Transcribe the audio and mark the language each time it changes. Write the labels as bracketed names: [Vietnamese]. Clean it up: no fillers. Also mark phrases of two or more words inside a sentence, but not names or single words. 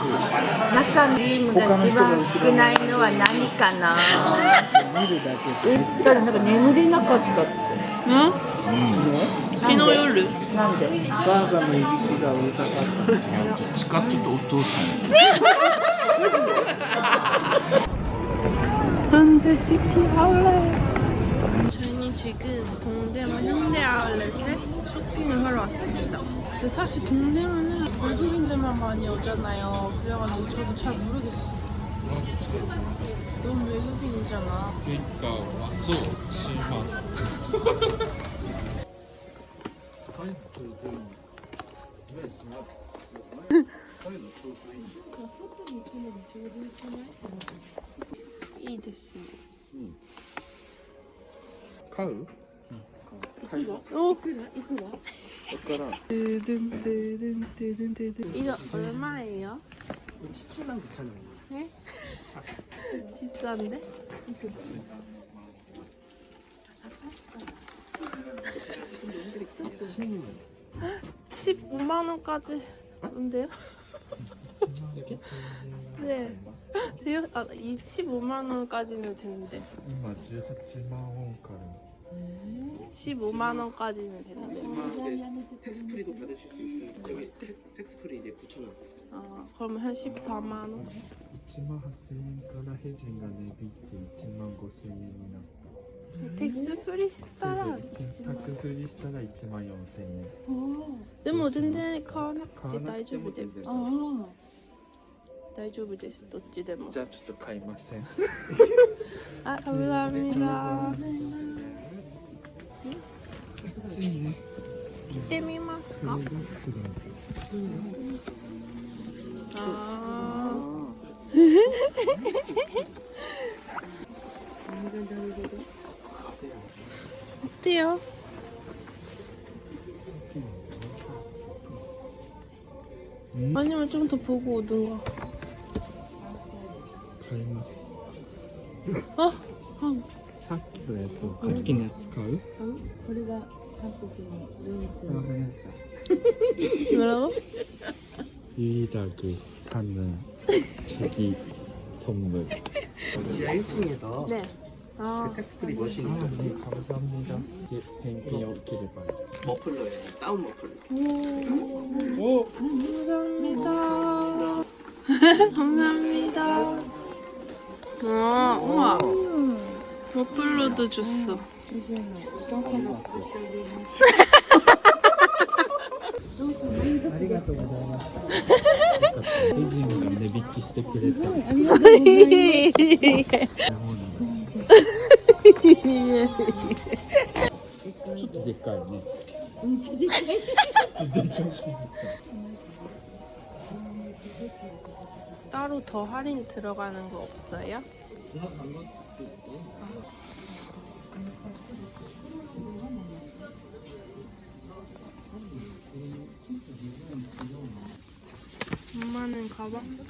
[Japanese] 中のクリームが一番少ないのは何かな。見るだけで。ただなんか眠れなかったって。昨日夜。なんで？ばあさんのいびきがうるさかった。どっちかっていうとお父さん。 [Korean] 현대시티 아울렛. 저희는 지금 동대문 현대 아울렛에 쇼핑을 하러 왔습니다. 근데 사실 동대문은 외국인들만 많이 오잖아요. 그래가지고 저도 잘 모르겠어. 너무 외국인이잖아. 그러니까 왔어. 실망. [Japanese] いいですね。 [Korean] 카우? 오! 뜨든. 이거 얼마예요? 17만 9천 원. 네? 비싼데? 십 15만 원까지 온대요? 네. 돼요? 아, 25만 원까지는 되는데. [Japanese] 今18万ウォンから [Korean] 15만 원까지는 된대. 텍스프리도 받으실 수 있어요. 여기 텍스프리 이제 9,000원. 그러면 한 14만 원. [Japanese] 1万8000円からヘジンが値引いて1万5000円になった。 [Korean] 텍스 프리 したら [Japanese] タクフリしたら1万4000円。でも全然買わなくて大丈夫です。大丈夫です。どっちでも。じゃあちょっと買いません。 [Korean] あ、감사합니다。 [Japanese] ついね。着てみますか？あ 어때요? [Korean] 아니면 좀 더 보고 오든가. [Japanese] 買います。 [Korean] 어? [Japanese] さっきのやつをさっきのやつ買う？これが韓国の唯一わかりました。 [Korean] 뭐라고? 유일하게 사는 자기 선물. 지하 1층에서 네. 아, 텍스프리 머신이 아, 네, 감사합니다. 예, 뱅킹이 없기를 바래. 머플러예요. 다운 머플러. 오. 감사합니다. 감사합니다. 우와. 머플러도 줬어. [Japanese] 혜진이가 値引きしてくれた。ちょっとでかいね。 [Korean] 따로 더 할인 들어가는 거 없어요? 엄마는 가방?